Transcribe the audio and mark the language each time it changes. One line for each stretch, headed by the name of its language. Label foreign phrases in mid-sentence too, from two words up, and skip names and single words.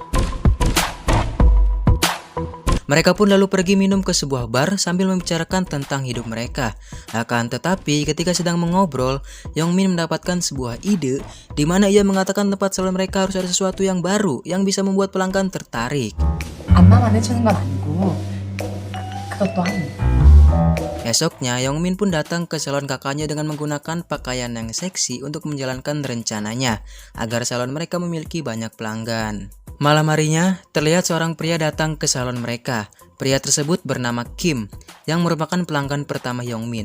Indonesian: Mereka pun lalu pergi minum ke sebuah bar sambil membicarakan tentang hidup mereka. Akan tetapi ketika sedang mengobrol, Yongmin mendapatkan sebuah ide di mana ia mengatakan tempat salon mereka harus ada sesuatu yang baru yang bisa membuat pelanggan tertarik.
Korean: 안마만 해주는 건 아니고 그것도 하는.
Indonesian: Esoknya, Yongmin pun datang ke salon kakaknya dengan menggunakan pakaian yang seksi untuk menjalankan rencananya agar salon mereka memiliki banyak pelanggan. Malam harinya, terlihat seorang pria datang ke salon mereka. Pria tersebut bernama Kim, yang merupakan pelanggan pertama Yongmin.